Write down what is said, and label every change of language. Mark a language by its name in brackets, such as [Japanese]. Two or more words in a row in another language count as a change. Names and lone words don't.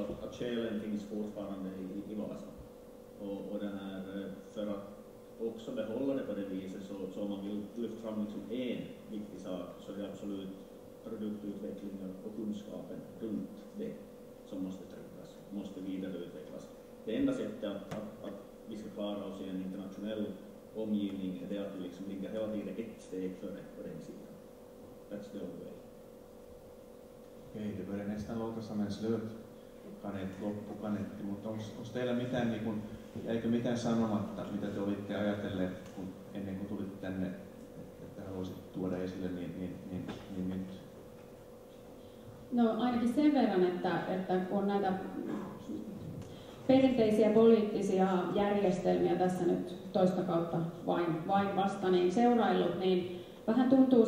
[Swedish] att själen finns fortfarande i Vasa. Och den här, för att också behålla det på det viset, så om man vill lyfta fram liksom en viktig sak, så är det absolut produktutvecklingen och kunskapen runt det som måste tryggas, måste vidareutvecklas. Det enda sättet att vi ska klara oss i en internationell omgivning är det att vi liksom ligger hela tiden ett steg före på den sidan. [English] That's the only way. [Finnish] Okei, [Swedish] det börjar nästan låta som en [Finnish] loppukaneetti, mutta onko teillä mitään, niin kun, jäikö mitään sanomatta, mitä te olitte ajatelleet ennen kuin tulitte tänne, että haluaisitte tuoda esille, niin nyt? No ainakin sen verran, että on näitä perinteisiä poliittisia järjestelmiä tässä nyt toista kautta vain vasta niin seuraillut, niin vähän tuntuu